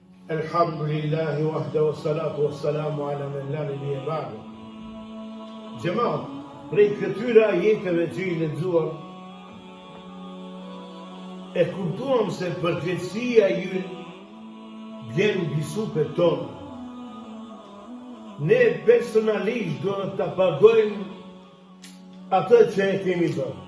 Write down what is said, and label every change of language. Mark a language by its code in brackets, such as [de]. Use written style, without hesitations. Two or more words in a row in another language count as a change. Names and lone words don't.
[ar] الحمد لله وحده والصلاة والسلام على من لا نبي بعده. [sq] Xhamat, prej këtyre ajeteve që i lexuam, e kuptuam se përgjegjësia ynë vjen mbi supet tona. Ne personalisht do të pagojmë atë që e kemi bërë.